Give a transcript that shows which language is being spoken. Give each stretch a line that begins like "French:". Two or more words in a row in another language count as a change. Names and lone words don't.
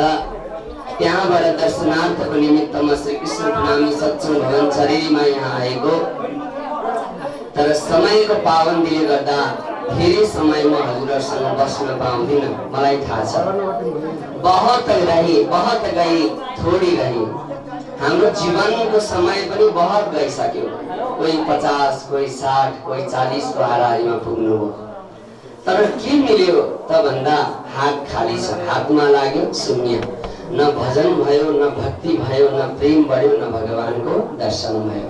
Nepali: त्यहाँबाट दर्शनार्थको निमित्तमा श्री कृष्ण प्रणामी सत्संग भवन चरेलीमा यहाँ आएको, तर समयको पाबन्दीले गर्दा धेरै समय म हजुरहरूसँग बस्न पाउँदिन। मलाई थाहा छ
Hindi: बहुत गई थोड़ी रही।
Nepali: हाम्रो जीवनको समय पनि बहुत गइसक्यो। कोही 50, कोही 60, कोही 40 को हाराहारीमा पुग्नुभयो। तर के मिल्यो त भन्दा हात खाली छ। हातमा लाग्यो शून्य। न भजन भयो, न भक्ति भयो, न प्रेम बढ्यो, न भगवानको दर्शन भयो।